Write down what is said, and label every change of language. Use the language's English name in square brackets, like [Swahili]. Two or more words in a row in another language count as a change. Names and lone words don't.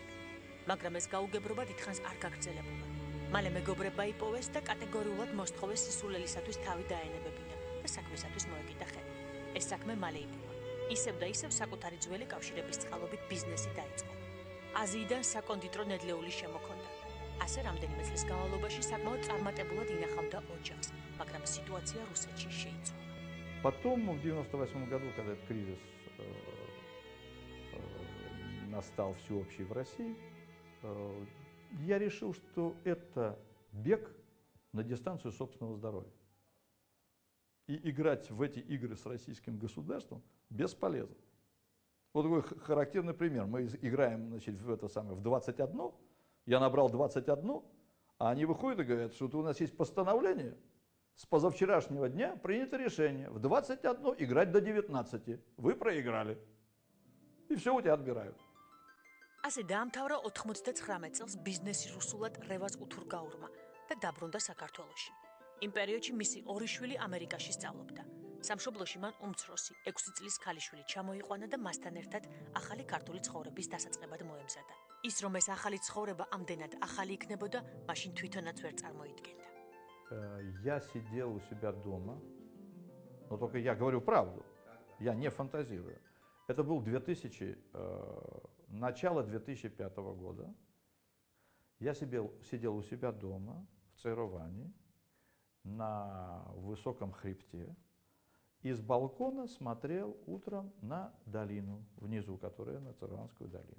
[Georgian] მაგრამ ეს გაუგებრობა დიდხანს არ გაგრძელებულა. მალე მეგობრებმა იპოვეს და კატეგორიულად მოსთხოვეს სისულელისათვის თავი დაენებებინა და საქმისათვის მოეკიდა ხელი. ეს საქმე მალე იპოვა. ისევ და ისევ საკუთარი ძველი კავშირების წყალობით ბიზნესი დაიწყო. აზიიდან საკონდიტრო ნედლეული შემოქონდა. ასე რამდენიმე წლის განმავლობაში საკმაოდ წარმატებულად ინახავდა ოჯახს, მაგრამ სიტუაცია რუსეთში შეიცვალა. [Russian] Потом, в 1998 году, когда этот кризис настал всеобщий в России, я решил, что это бег на дистанцию собственного здоровья. И играть в эти игры с российским государством бесполезно. Вот такой характерный пример. Мы играем, значит, в 21, я набрал 21, а они выходят и говорят, что у нас есть постановление, с позавчерашнего дня принято решение в 21 играть до 19. Вы проиграли. И все у тебя отбирают. [Georgian] ასე დაამთავრა 99 წელს ბიზნესი რუსულად რევაზ უთურგაურმა და დაბრუნდა საქართველოში. იმ პერიოდში მისი ორი შვილი ამერიკაში სწავლობდა. სამშობლოში მან უმცროსი 6 წლის ქალიშვილი ჩამოიყვანა და მასთან ერთად ახალი ქართული ცხოვრების დასაწყებად მოემზადა. ის რომ ეს ახალი ცხოვრება ამდენად ახალი იქნებოდა, მაშინ თვითონაც ვერ წარმოიდგენდა. [Russian] Я сидел у себя дома, но только я говорю правду, я не фантазирую. Это был начало 2005 года. Я сидел у себя дома в Цейроване на высоком хребте и с балкона смотрел утром на долину внизу, которая на Цейрованскую долину.